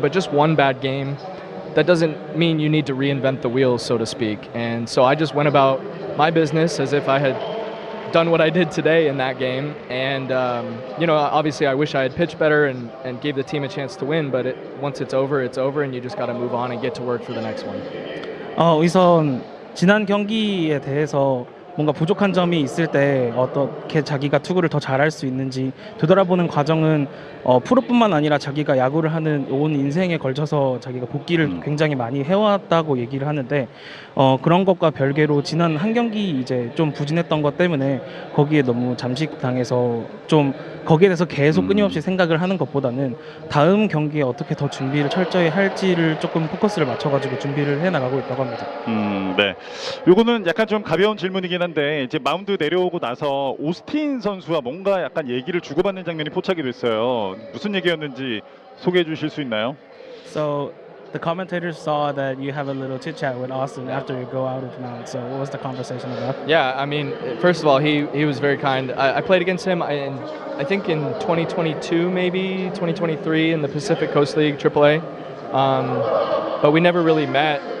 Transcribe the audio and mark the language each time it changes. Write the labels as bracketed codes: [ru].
[en] But just one bad game, that doesn't mean you need to reinvent the wheel, so to speak. And so I just went about my business as if I had done what I did today in that game. And you know, obviously, I wish I had pitched better and gave the team a chance to win. But once it's over, and you just got to move on and get to work for the next one. [ko] 우선 지난 경기에 대해서 뭔가 부족한 점이 있을 때 어떻게 자기가 투구를 더 잘할 수 있는지 되돌아보는 과정은 프로뿐만 아니라 자기가 야구를 하는 온 인생에 걸쳐서 자기가 복귀를 굉장히 많이 해왔다고 얘기를 하는데 그런 것과 별개로 지난 한 경기 이제 좀 부진했던 것 때문에 거기에 너무 잠식당해서 좀 거기에 대해서 계속 끊임없이 생각을 하는 것보다는 다음 경기에 어떻게 더 준비를 철저히 할지를 조금 포커스를 맞춰가지고 준비를 해 나가고 있다고 합니다. 네. 요거는 약간 좀 가벼운 질문이긴 한데 이제 마운드 내려오고 나서 오스틴 선수와 뭔가 약간 얘기를 주고받는 장면이 포착이 됐어요. 무슨 얘기였는지 소개해 주실 수 있나요? [en] So the commentators saw that you have a little chit chat with Austin after you go out of the mound. So what was the conversation about? Yeah, I mean, first of all, he was very kind. I played against him I think in 2022, maybe 2023 in the Pacific Coast League AAA, but we never really met.